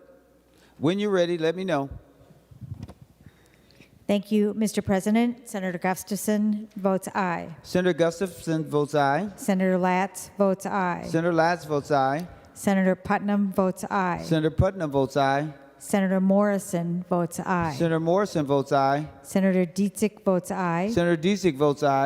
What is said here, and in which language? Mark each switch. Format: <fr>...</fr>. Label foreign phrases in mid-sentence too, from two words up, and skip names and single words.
<en>When you're ready, let me know. Thank you, Mr. President. Senator Gustafson votes aye. Senator Gustafson votes aye. Senator Latz votes aye. Senator Latz votes aye. Senator Putnam votes aye. Senator Putnam votes aye. Senator Morrison votes aye. Senator Morrison votes aye. Senator Dietzick votes aye. Senator Dietzick votes aye.</en>